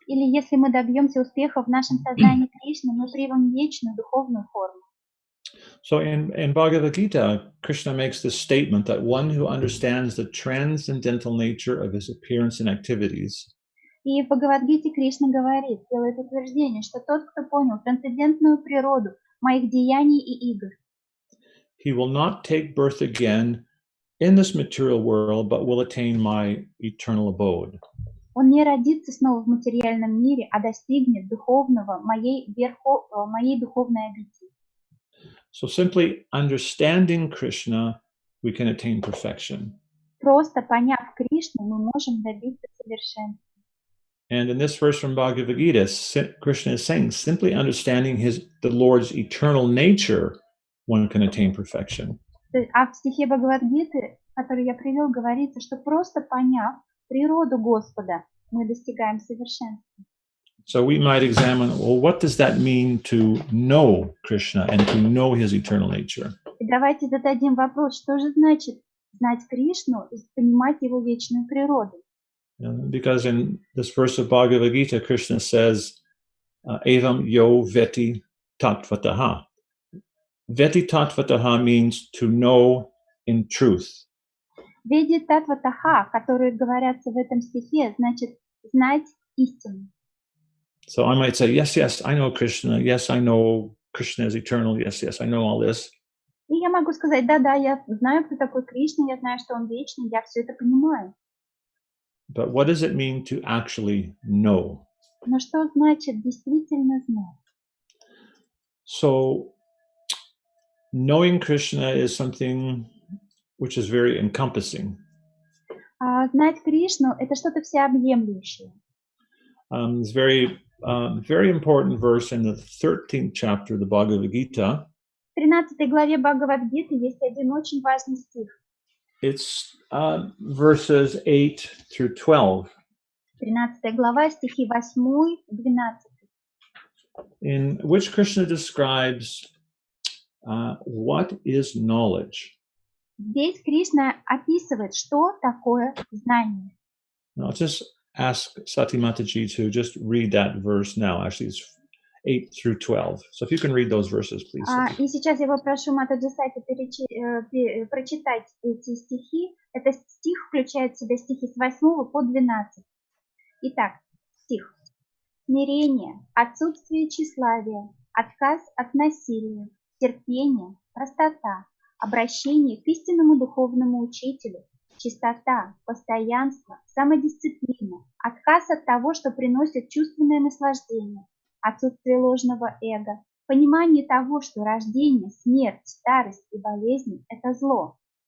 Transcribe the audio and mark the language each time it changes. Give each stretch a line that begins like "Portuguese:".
Russian: Или если мы добьемся успеха в нашем сознании Кришны, мы примем вечную духовную форму.
English: So in Bhagavad Gita, Krishna makes this statement that one who understands the transcendental nature of his appearance and activities.
Russian: И в Бхагавадгите Кришна говорит, делает утверждение, что тот, кто понял трансцендентную природу моих деяний и игр,
English: he will not take birth again in this material world, but will attain my eternal abode.
Russian: Он не родится снова в материальном мире, а достигнет духовного, моей духовной обители.
English: So simply understanding Krishna, we can attain perfection.
Russian: Просто поняв Кришну, мы можем добиться совершенства.
English: And in this verse from Bhagavad Gita, Krishna is saying, simply understanding the Lord's eternal nature, one can attain perfection.
Russian: А в стихе Бхагавадгиты, который я привел, говорится, что просто поняв природу Господа, мы достигаем совершенства.
English: So we might examine, well, what does that mean to know Krishna and to know his eternal nature?
Russian: И давайте зададим вопрос, что же значит знать Кришну и понимать его вечную природу?
English: Because in this verse of Bhagavad Gita, Krishna says,
Sanskrit: evam yo veti tattvataha. Veti tattvataha
English: means to know in truth.
Russian: Веди татватаха, которые говорятся в этом стихе, значит знать истину.
English: So I might say, yes, yes, I know Krishna. Yes, I know Krishna is eternal. Yes, yes, I know all this.
Russian: И я могу сказать, да-да, я знаю, кто такой Кришна, я знаю, что он вечный, я все это понимаю.
English: But what does it mean to actually know?
Russian: Но что значит действительно знать?
English: So knowing Krishna is something which is very encompassing.
Russian: Знать Кришну – это что-то всеобъемлющее.
English: It's very important verse in the 13th chapter of the Bhagavad Gita.
Russian: В 13 главе Бхагавад-гиты есть один очень важный стих.
English: It's verses 8 through 12.
Russian: 13 глава, стихи 8-12.
English: In which Krishna describes what is knowledge.
Russian: Здесь Кришна описывает, что такое знание.
English: Now, I'll just ask Sati Mataji to just read that verse now. Actually, it's 8 through 12. So if you can read those verses, please.
Russian: И сейчас я попрошу Матаджи Сати прочитать эти стихи. Этот стих включает в себя стихи с 8 по 12. Итак, стих. Смирение, отсутствие тщеславия, отказ от насилия, терпение, простота, обращение к истинному духовному учителю, чистота, постоянство, самодисциплина, отказ от того, что приносит чувственное наслаждение, отсутствие ложного эго, понимание того, что рождение, смерть, старость и болезни – это зло,